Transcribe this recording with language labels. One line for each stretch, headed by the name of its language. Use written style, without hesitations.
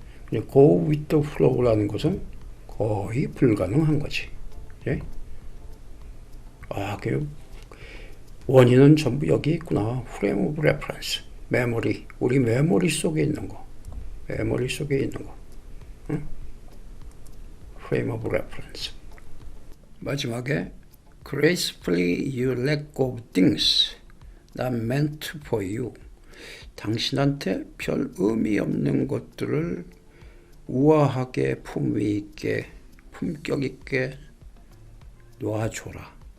English: go with the flow
Korean: 라는 것은 거의 불가능한 거지. 예? 그 원인은 전부 여기 있구나.
English: frame of reference,
Korean: 메모리, 우리 메모리 속에 있는 거. 메모리 속에 있는 거. 응?
English: frame of reference.
Korean: 마지막에
English: gracefully you let go of things not meant for you.
Korean: 당신한테 별 의미 없는 것들을 우아하게 품위 있게 품격 있게 놓아줘라.